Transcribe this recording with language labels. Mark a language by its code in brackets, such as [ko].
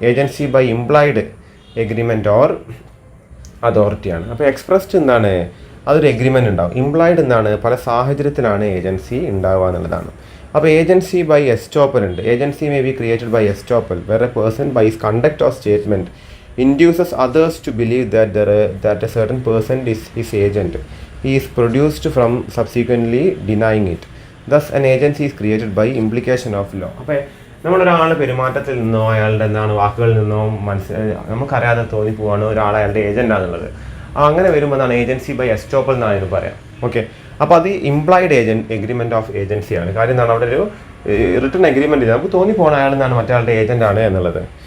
[ml] Agency by implied agreement or അതോറിറ്റിയാണ്. അപ്പോൾ expressed എന്താണ്? അതൊരു എഗ്രിമെൻറ്റ് ഉണ്ടാവും. ഇംപ്ലൈഡ് എന്താണ്? പല സാഹചര്യത്തിലാണ് ഏജൻസി ഉണ്ടാവുക എന്നുള്ളതാണ്. അപ്പോൾ ഏജൻസി ബൈ എസ്റ്റോപ്പൽ ഉണ്ട്. [en] Agency may be created by estoppel, where a person by his conduct of statement induces others to believe that a certain person is his agent. He is produced from subsequently denying it. Thus an agency is created by implication of law. [ml] അപ്പോൾ നമ്മളൊരാളുടെ പെരുമാറ്റത്തിൽ നിന്നോ അയാളുടെ വാക്കുകളിൽ നിന്നോ നമുക്കറിയാതെ തോന്നിപ്പോവാണ് ഒരാൾ അയാളുടെ ഏജൻ്റാണെന്നുള്ളത്. അങ്ങനെ വരുമ്പോൾ ഏജൻസി ബൈ എസ്റ്റോപ്പൽ എന്നാണ് ഇത് പറയാം. ഓക്കെ, അപ്പോൾ അത് ഇംപ്ലൈഡ് എഗ്രിമെൻറ്റ് ഓഫ് ഏജൻസിയാണ്. കാര്യം എന്താണ്, അവിടെ ഒരു റിട്ടൺ എഗ്രിമെൻറ്റ് ചെയ്ത് നമുക്ക് തോന്നിപ്പോകണം അയാൾ മറ്റേ ഏജൻ്റാണ് എന്നുള്ളത്.